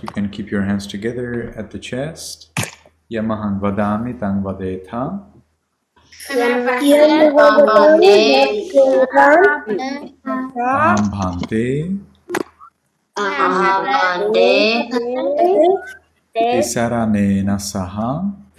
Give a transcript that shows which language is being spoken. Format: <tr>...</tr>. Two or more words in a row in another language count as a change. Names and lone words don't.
<en>You can keep your hands together at the chest.</en> <pi>Yamahang vadami tang vadetha. Aham bhante. Tisaranena saha.</pi>